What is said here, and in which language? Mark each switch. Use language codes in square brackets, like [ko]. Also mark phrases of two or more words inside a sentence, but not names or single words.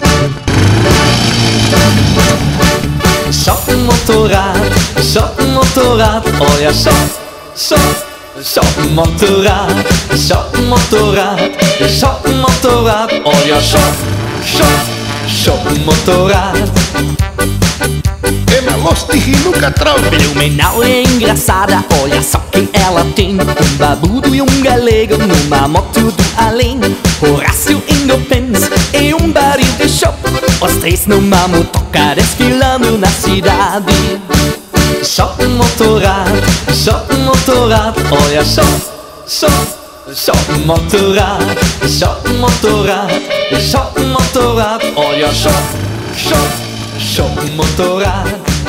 [de] Shop een motorrad, oh ja, shop een motorrad, oh ja, shop een motorrad. [pt] É mais lustig in nunca traurig. Blumenau é engraçada, olha só quem ela tem. Babudo e galego numa moto do além. Horácio Indopens e barril de shop. Os três numa motoca desfilando na cidade. [de] Shop motorrad, olha shop motorrad, olha shop motorrad.